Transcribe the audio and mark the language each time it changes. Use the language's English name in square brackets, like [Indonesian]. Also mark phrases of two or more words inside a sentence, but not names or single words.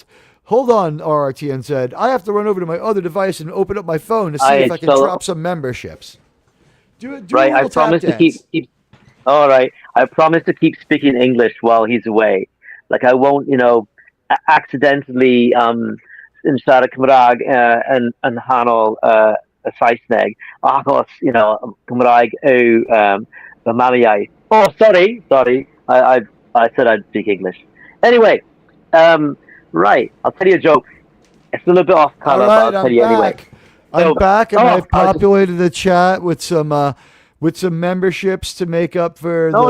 [English] Hold on, RRTNZ. I have to run over to my other device and open up my phone to see if I can drop some memberships. Do a Right. I little tap promise to dance. keep. All right. I promise to keep speaking English while he's away. Like I won't, accidentally [Welsh] in siarad Cymraeg yn hanol y Saesneg. Achos, Cymraeg yw fy mamiaith. [English] Oh, sorry. I said I'd speak English. Anyway, right. I'll tell you a joke. It's a little bit off color, All but right, I'll tell you anyway. I'm back, and I've I just- populated the chat with some memberships to make up for the